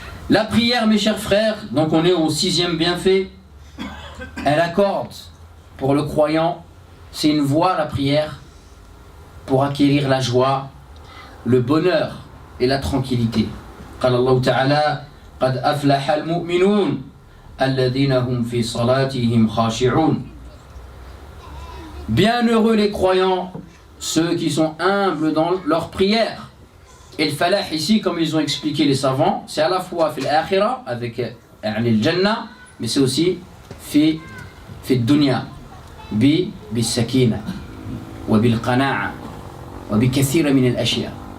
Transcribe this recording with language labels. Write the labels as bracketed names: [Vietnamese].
[French] La prière, mes chers frères, donc on est au 6e bienfait. Elle accorde pour le croyant, c'est une voie, la prière, pour acquérir la joie, le bonheur et la tranquillité. [Arabic] قال الله تعالى قد أفلح المؤمنون الذين هم في صلاتهم خاشعون. [French] Bienheureux les croyants, ceux qui sont humbles dans leur prière. Et le falah ici, comme ils ont expliqué les savants, c'est à la fois [Arabic] fil akhira [French] avec le jannah, mais c'est aussi [Arabic] fi dunya bi sakina wa bil qana'a wa bi kathira min al ashya.